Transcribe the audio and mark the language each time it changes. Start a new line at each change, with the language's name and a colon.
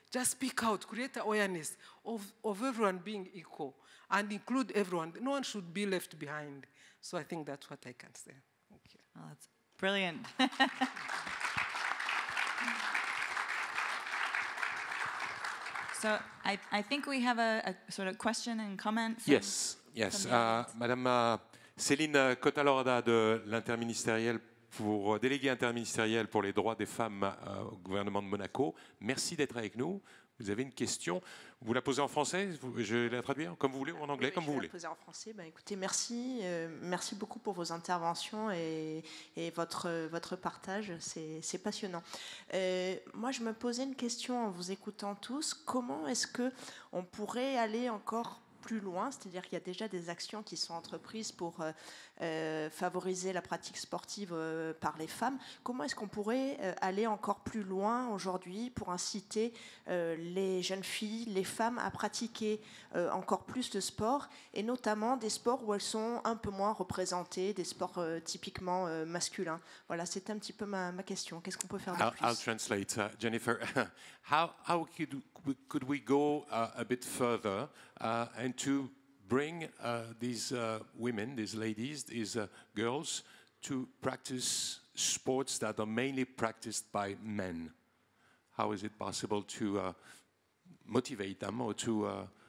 English: Just speak out, create awareness of everyone being equal and include everyone. No one should be left behind. So I think that's what I can say. Thank you. Oh, that's brilliant. So I think we have a sort of question and comment. Yes.
French: Madame Céline Cotalorda de l'interministériel déléguée interministérielle pour les droits des femmes au gouvernement de Monaco. Merci d'être avec nous. Vous avez une question. Vous la posez en français, je vais la traduire comme vous voulez ou en anglais, comme vous voulez. Je vais la poser en français. Écoutez, merci beaucoup pour vos interventions et votre partage. C'est passionnant. Moi, je me posais une question en vous écoutant tous. Comment est-ce qu'on pourrait aller encore plus loin, c'est-à-dire qu'il y a déjà des actions qui sont entreprises pour favoriser la pratique sportive par les femmes. Comment est-ce qu'on pourrait aller encore plus loin aujourd'hui pour inciter les jeunes filles, les femmes à pratiquer encore plus de sport, et notamment des sports où elles sont un peu moins représentées, des sports typiquement masculins. Voilà, c'est un petit peu ma question. Qu'est-ce qu'on peut faire de plus?
English: I'll translate. Jennifer, how could we go a bit further and to bring these women, these ladies, these girls to practice sports that are mainly practiced by men? How is it possible to motivate them or to